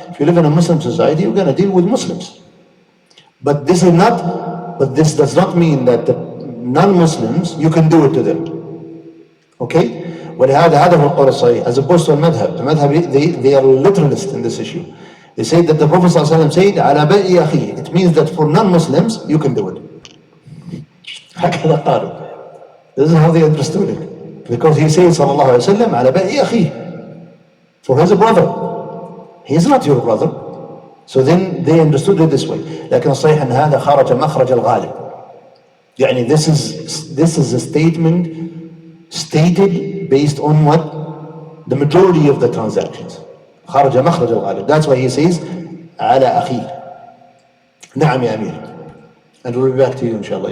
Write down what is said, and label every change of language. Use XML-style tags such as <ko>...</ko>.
<en>If you live in a Muslim society, you're going to deal with Muslims. But this does not mean that the non-Muslims, you can do it to them. Okay?</en> <ar>ولهذا هذا هو القول الصحيح,</ar> <en>as opposed to المذهب, they are literalist in this issue. They say that the Prophet ﷺ said</en> <ar>على بيع أخيه.</ar> <en>It means that for non-Muslims, you can do it.</en> <ar>هكذا قالوا.</ar> <en>This is how they understood it. Because he said</en> <ar>صلى الله عليه وسلم على بيع أخيه.</ar> <en>For his brother. He is not your brother. So then they understood it this way.</en> <ar>لكن الصحيح أن هذا خرج مخرج الغالب.</ar> <en>يعني this is a statement stated based on what? the majority of the transactions.</en> <ar>خرج مخرج الغالب.</ar> <en>That's why he says</en> <ar>على أخيه. نعم يا أمير.</ar> <en>And we'll be back to you inshallah.</en>